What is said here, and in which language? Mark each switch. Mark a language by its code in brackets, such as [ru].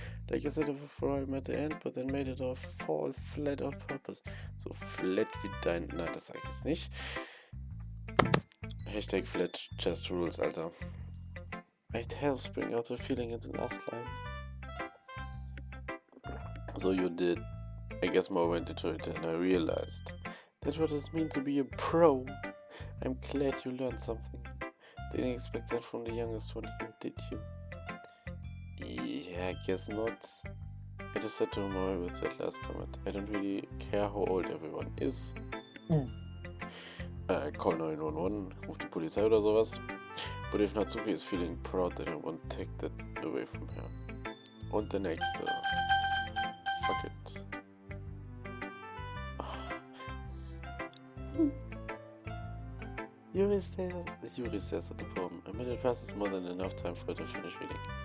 [en] Like I said before, I'm at the end, but then made it all fall flat on purpose. [de] So flat wie dein... Nein, das sag ich jetzt nicht. [en] Hashtag flat chest rules, [de] Alter. [en] It helps bring out the feeling in the last line. So you did. I guess more went into it than I realized. That's what it means to be a pro. I'm glad you learned something. Didn't expect that from the youngest one here, did you? Yeah, I guess not. I just had to annoy with that last comment. I don't really care how old everyone is. Call 911, [de] ruf die Polizei oder sowas. [en] But if Natsuki is feeling proud, then I won't take that away from her. [de] Und der nächste. [en] Fuck it. Yuri says at the poem, a minute passes more than enough time for it to finish reading.